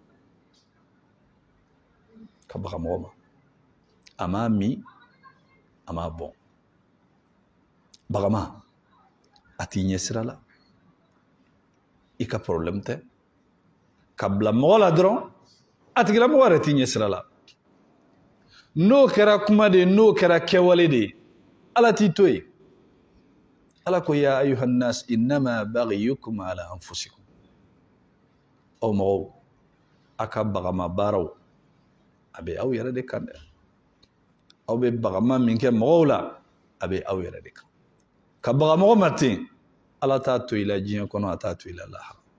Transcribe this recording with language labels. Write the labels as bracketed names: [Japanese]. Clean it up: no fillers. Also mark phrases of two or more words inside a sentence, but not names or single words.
[Bambara] ka baga mɔgɔ ma a m'a min a m'a bɔn bagama a t'i ɲɛ sira la i ka problème tɛ ka bila mɔgɔ la dɔrɔn a tigilamɔgɔ yɛrɛ t'i ɲɛ sira la n'o kɛra kuma de n'o kɛra kɛwale de ala t'i to yen ala ko [Arabic] يا أيها الناس إنما بغيكم على أنفسكم [Bambara] aw mɔgɔw a ka bagama baaraw a bɛ aw yɛrɛ de kan dɛ aw bɛ bagama min kɛ mɔgɔw la a bɛ aw yɛrɛ de kan ka baga mɔgɔ ma ten ala t'a to i la diɲɛ kɔnɔ a t'a to i la lahara